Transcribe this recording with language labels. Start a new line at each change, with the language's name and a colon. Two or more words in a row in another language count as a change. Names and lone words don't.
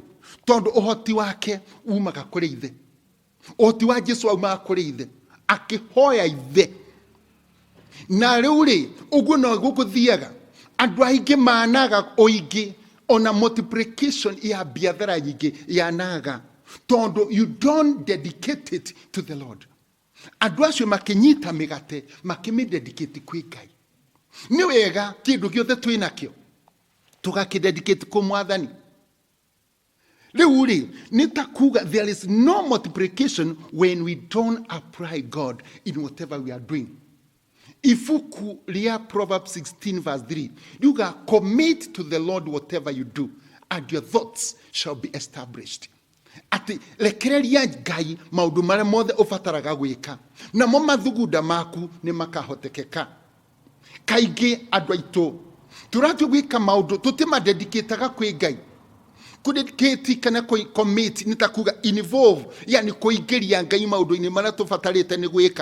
Kikuyu: Tondũ ũhoti wake umaga kũrĩ ithe. Ũhoti wa Jesu umaga kũrĩ ithe. Akĩhoya ithe. Na rĩu rĩ, ũguo no gũgũthiaga. Andũ aingĩ managa ũingĩ, ona multiplication ya biathara nyingĩ yanaga.
English: Tondũ you don't dedicate it to the Lord.
Kikuyu: Andũ acio makĩnyita mĩgate, makĩmĩdedicate kwĩ Ngai. Nĩ wega kĩndũ gĩothe twĩnakĩo tũgakĩdedicate kwĩ Mwathani. Rĩu rĩ, nĩ ta kuga
English: there is no multiplication when we don't apply God in whatever we are doing.
Kikuyu: Ifuku ria Proverbs 16 verse 3.
English: You gotta commit to the Lord whatever you do, and your thoughts shall be established.
Kikuyu: Ati lekereria Ngai maundu marĩa mothe ũbataraga gwĩka, na mo mathuguda maku nĩ makahotekeka. Kaingĩ andũ aitũ tũrathiĩ gwĩka maundu tũtimadedicataga kwĩ Ngai. Kudedicate kana commit nĩ ta kuga involve, yani kũingĩria Ngai maundu-inĩ marĩa tũbatarĩte nĩ gwĩka.